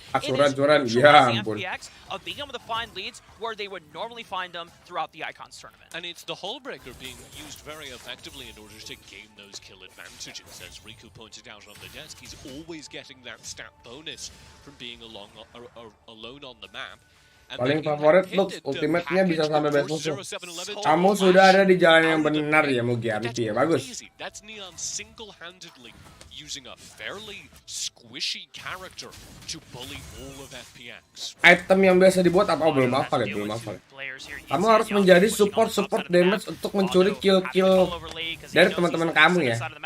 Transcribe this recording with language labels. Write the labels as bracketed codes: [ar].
[en] It is neutralizing FPX of being able to find leads where they would normally find them throughout the Icons tournament. And it's the Hullbreaker being used very effectively in order to gain those kill advantages. As Riku pointed out on the desk, he's always getting that stat bonus from being alone on the map. [id] Paling favorit Lux, ultimate-nya bisa sampai best musuh. Kamu sudah ada di jalan yang benar ya, Mugianti ya, bagus. [en] That's Neon single-handedly using a fairly squishy character to bully all of FPX. [id] Item yang biasa dibuat apa? Oh, belum hafal ya, belum hafal. Kamu harus menjadi support damage untuk mencuri kill dari teman-teman kamu ya.